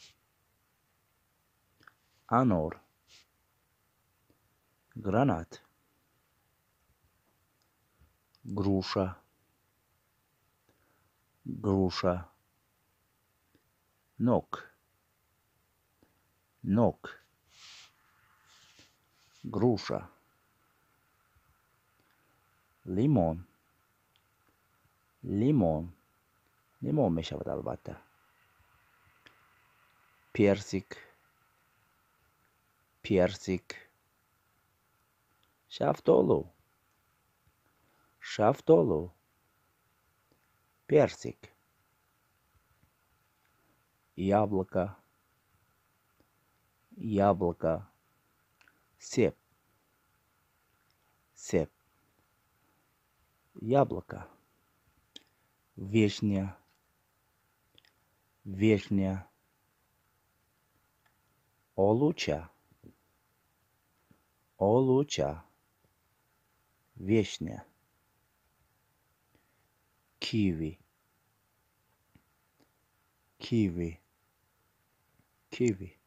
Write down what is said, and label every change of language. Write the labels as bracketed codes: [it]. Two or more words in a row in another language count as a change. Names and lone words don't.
[tg] анор, [ru] гранат, груша, груша, [tg] нок, нок, груша, лимон, лимон, лимон мешавад албатта. [ru] персик, персик, [tg] шафтолу, шафтолу, [ru] персик, яблоко, яблоко, сеп, сеп, яблоко, вишня, вишня, [tg] олуча, олуча, вишня, киви, киви, киви,